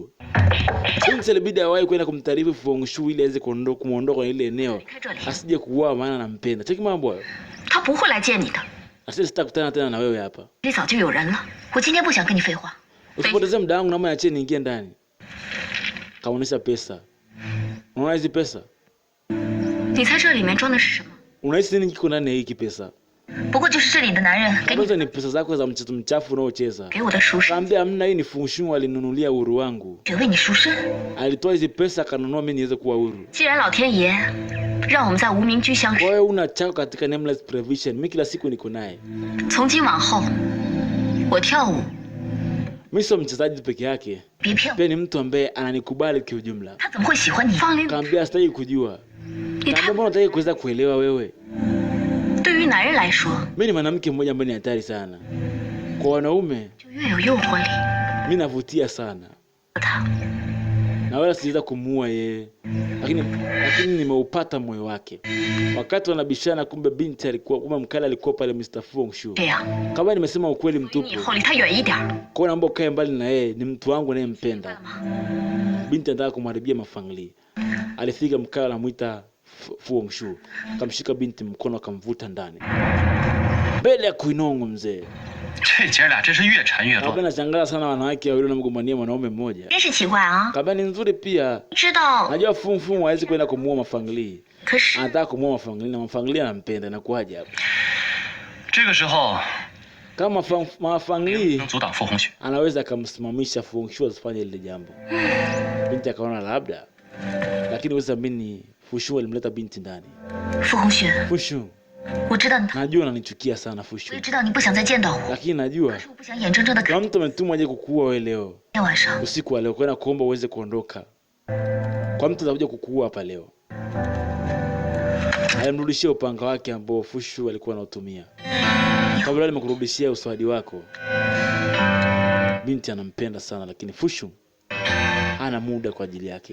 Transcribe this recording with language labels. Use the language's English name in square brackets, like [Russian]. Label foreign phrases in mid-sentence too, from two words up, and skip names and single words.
[Swahili] Binti alibidi awahi kwenda kumtaarifu Fu Hongxue ili aweze kumuondoa kwenye ile eneo asije kuuawa, maana anampenda. Cheki mambo hayo. [Chinese] 他不会来见你的， [Swahili] Asije sitakutana tena na wewe hapa. [Chinese] 这里早就有人了。我今天不想跟你废话。 [Swahili] Usipoteze muda wangu, naomba niachie niingie ndani. Kaonesha pesa. Unaona hizi pesa? [Chinese] 你猜这里面装的是什么？ [Swahili] Unahisi nini kiko ndani ya hiki pesa? [Chinese] 不过就是这里的男人给你 [Swahili] Hizo ni pesa zako za mchezo mchafu unaocheza. [Chinese] 给我的赎身， [Swahili] Kaambia hamna, hii ni Fu Hongxue alinunulia uhuru wangu. [Chinese] 只为你赎身。 [Swahili] Alitoa hizi pesa akanunua mimi niweze kuwa huru. [Chinese] 既然老天爷让我们在无名居相 [Swahili] Kwa [Chinese] 识， [Swahili] hiyo una chako katika [English] nameless provision. [Swahili] Mimi kila siku niko naye. [Chinese] 从今往后，我跳舞 [Swahili] Mimi sio mchezaji peke yake. [Chinese] 别骗我， [Swahili] Pia ni mtu ambaye ananikubali kiujumla. [Chinese] 他怎么会喜欢你？方玲， [Swahili] Kaambia sitaki kujua. [Chinese] 你太 [Swahili] Kaambia mbona unataka kuweza kuelewa wewe? [Chinese] 对于男人来说 [Swahili] Mimi ni mwanamke mmoja ambaye ni hatari sana. Kwa wanaume [Chinese] 就越有诱惑力。 [Swahili] mimi navutia sana. [Chinese] 他 [Swahili] Na wala siweza kumuua yeye. Lakini nimeupata moyo wake. Wakati wanabishana, kumbe binti alikuwa, kumbe mkali alikuwa pale Mr. Fu Hongxue. [Chinese] 这样， [Swahili] Kama nimesema ukweli [Chinese] 你以 [Swahili] mtupu. [Chinese] 后离他远一点。 [Swahili] Kwa hiyo naomba ukae mbali na yeye, ni mtu wangu ninayempenda. [Chinese] 吗？ [Swahili] Binti anataka kumharibia Ma Fangling. Alifika mkali anamuita Fu Hongxue. Akamshika binti mkono akamvuta ndani. Mbele ya kuinongo mzee. [Chinese] 这姐俩真是越缠越 [Swahili] Kabla [Chinese] 乱。 [Swahili] nashangaa sana wanawake wawili wanamgombania mwanaume mmoja. [Chinese] 真是奇怪啊！ [Swahili] Kabla ni nzuri pia. [Chinese] 知道， [Swahili] Najua Fu Fu hawezi kwenda kumuua Ma Fangling. [Chinese] 可是 [Swahili] Anataka kumuua Ma Fangling na Ma Fangling anampenda, inakuwaje hapo? [Chinese] 这个时候 [Swahili] Kama Ma Fangling [Chinese] 能阻挡傅红雪， [Swahili] anaweza akamsimamisha Fu Hongxue asifanye lile jambo. Binti akaona labda. Lakini wewe amini Fu Hongxue alimleta binti ndani. [Chinese] 傅红雪， Fu Hongxue, 我知道你， [Swahili] najua unanichukia sana Fu [Chinese] 我也 [Swahili] Hongxue. [Chinese] 知道你不想再见到我， [Swahili] Lakini najua [Chinese] 可是我不想眼睁睁的看 [Swahili] kuna mtu ametumwa aje kukuua wewe leo. [Chinese] 天晚上 [Swahili] Usiku wa leo kwenda kuomba uweze kuondoka. Kwa mtu atakuja kukuua hapa leo. Alimrudishia upanga wake ambao Fu Hongxue alikuwa anautumia. Kabla nimekurudishia uswadi wako. Binti anampenda sana lakini Fu Hongxue hana muda kwa ajili yake.